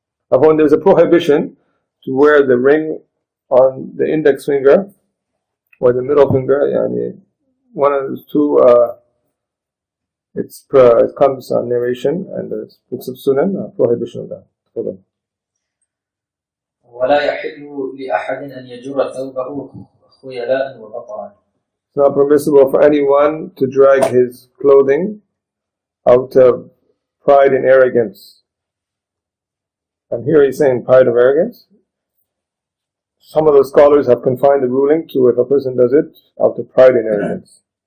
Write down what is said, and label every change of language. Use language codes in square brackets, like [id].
[en] Upon there's a prohibition to wear the ring on the index finger or the middle finger. One of those two. It comes on narration and the books of Sunan, prohibition of that. Hold on. [ar] ولا يحل لأحد أن يجر ثوبه خيلاء وبطرا. [en] It's not permissible for anyone to drag his clothing out of pride and arrogance. And here he's saying pride and arrogance. Some of the scholars have confined the ruling to if a person does it out of pride and arrogance.